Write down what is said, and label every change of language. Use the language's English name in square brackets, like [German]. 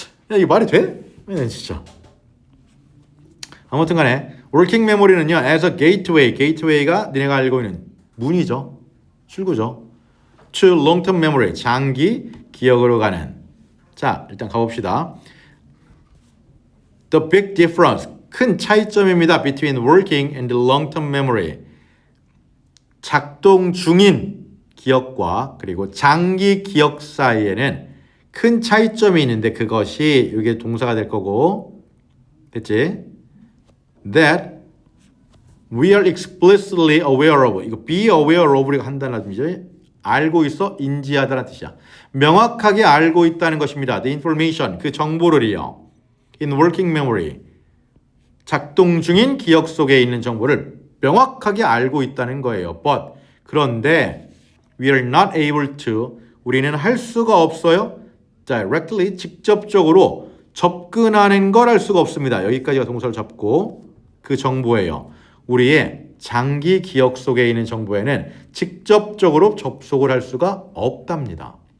[Korean] 야, 이게 말이 돼? 진짜. 아무튼 간에 working memory는요. [English] as a gateway [Korean] 가 너네가 알고 있는 문이죠. 출구죠. [English] to long-term memory, [Korean] 장기 기억으로 가는. 자, 일단 가봅시다. [English] The big difference, [Korean] 큰 차이점입니다. [English] between working and long-term memory. [Korean] 작동 중인 기억과 그리고 장기 기억 사이에는 큰 차이점이 있는데 그것이 이게 동사가 될 거고, 됐지? [English] That we are explicitly aware of. [Korean] 이거 be aware of를 한다는 뜻이죠. 알고 있어, 인지하다는 뜻이야. 명확하게 알고 있다는 것입니다. [English] The information, [Korean] 그 정보를요. [English] In working memory, [Korean] 작동 중인 기억 속에 있는 정보를 명확하게 알고 있다는 거예요. [English] But [Korean] 그런데 [English] we are not able to, [Korean] 우리는 할 수가 없어요. Directly, 직접적으로 접근하는 걸 할 수가 없습니다. 여기까지가 동사를 잡고 그 정보예요. 우리의 장기 기억 속에 있는 정보에는 직접적으로 접속을 할 수가 없답니다.